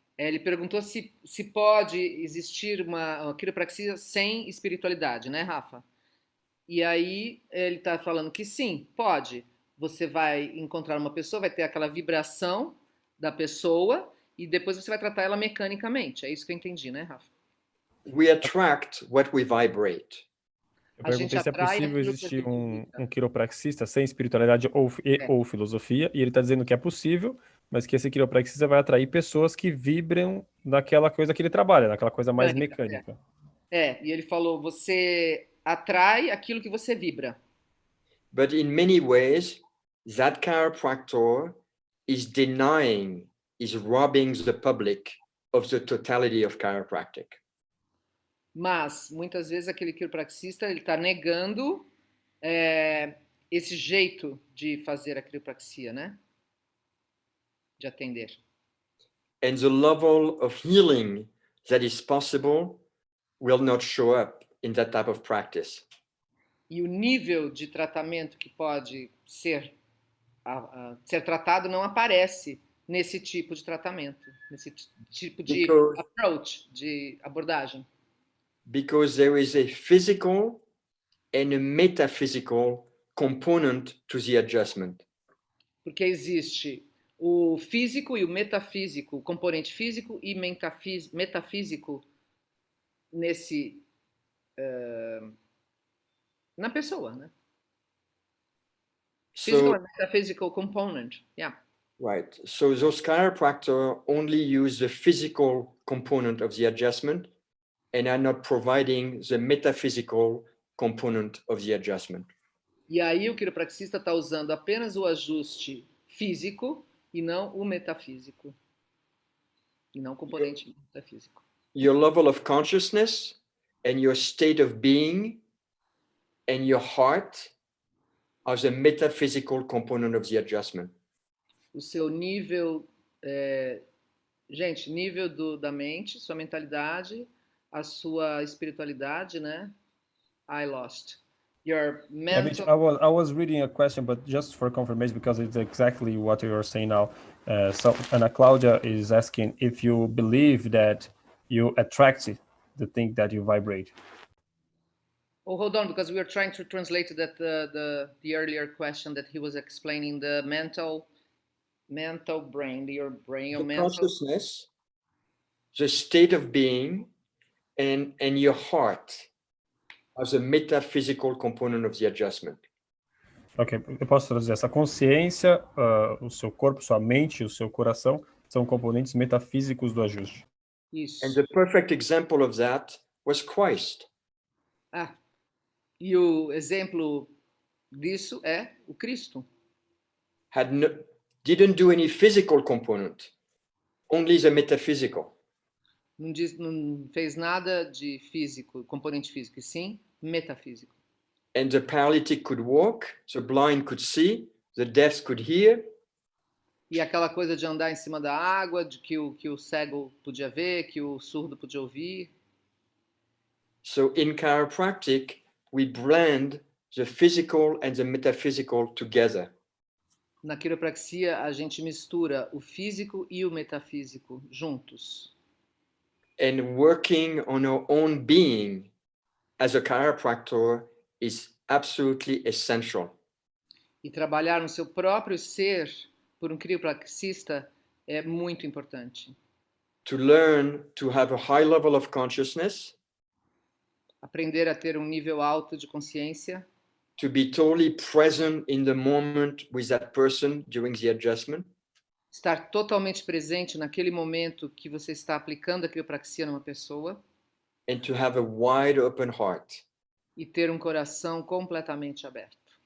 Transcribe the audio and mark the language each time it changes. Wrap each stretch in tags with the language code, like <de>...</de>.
<pt>Ele perguntou se pode existir uma quiropraxia sem espiritualidade, né, Rafa? E aí ele está falando que sim, pode. Você vai encontrar uma pessoa, vai ter aquela vibração da pessoa e depois você vai tratar ela mecanicamente. É isso que eu entendi, né, Rafa?</pt> <en>We attract what we vibrate.</en> <pt>Eu perguntei se é possível existir um quiropraxista sem espiritualidade ou filosofia, e ele está dizendo que é possível, mas que esse quiropraxista vai atrair pessoas que vibram naquela coisa que ele trabalha, naquela coisa mais mecânica. E ele falou, você atrai aquilo que você vibra.</pt> <en>But in many ways, that chiropractor is denying, is robbing the public of the totality of chiropractic.</en> <pt>Mas, muitas vezes, aquele quiropraxista está negando esse jeito de fazer a quiropraxia, né? De atender.</pt> <en>And the level of healing that is possible will not show up in that type of practice.</en> <pt>E o nível de tratamento que pode ser tratado não aparece nesse tipo de tratamento, nesse tipo de approach, de abordagem.</pt> <en>Because there is a physical and a metaphysical component to the adjustment.</en> <pt>Porque existe o físico e o metafísico, o componente físico e metafísico nesse na pessoa, né?</pt> <en>Physical and metaphysical component, yeah. Right. So those chiropractors only use the physical component of the adjustment and are not providing the metaphysical component of the adjustment.</en> <pt>E aí o quiropraxista está usando apenas o ajuste físico e não o metafísico. E não o componente metafísico.</pt> <en>Your level of consciousness and your state of being and your heart are the metaphysical component of the adjustment.</en> <pt>O seu nível, nível da mente, sua mentalidade, a sua espiritualidade, né?</pt> <en>I lost. Your mental... I was reading a question, but just for confirmation, because it's exactly what you're saying now. So Ana Claudia is asking if you believe that you attract the thing that you vibrate. Oh, hold on, because we were trying to translate that the earlier question that he was explaining, the mental brain, your brain, your mental consciousness, the state of being, and your heart as a metaphysical component of the adjustment.</en> <pt>Ok, eu posso traduzir essa consciência, o seu corpo, sua mente, o seu coração são componentes metafísicos do ajuste. Isso.</pt> <en>And the perfect example of that was Christ.</en> <pt>E o exemplo disso é o Cristo.</pt> <en>Didn't do any physical component, only the metaphysical.</en> <pt>Não fez nada de físico, componente físico, e sim metafísico.</pt> <en>And the paralytic could walk, the blind could see, the deaf could hear.</en> <pt>E aquela coisa de andar em cima da água, de que o cego podia ver, que o surdo podia ouvir.</pt> <en>So in chiropractic, we blend the physical and the metaphysical together.</en> <pt>Na quiropraxia, a gente mistura o físico e o metafísico juntos.</pt> <en>And working on our own being as a chiropractor is absolutely essential.</en> <pt>E trabalhar no seu próprio ser por um quiropraxista é muito importante.</pt> <en>To learn to have a high level of consciousness.</en> <pt>Aprender a ter um nível alto de consciência.</pt> <en>To be totally present in the moment with that person during the adjustment.</en> <pt>Estar totalmente presente naquele momento que você está aplicando a quiropraxia numa pessoa.</pt> <en>And to have a wide open heart.</en> <pt>E ter um coração completamente aberto.</pt>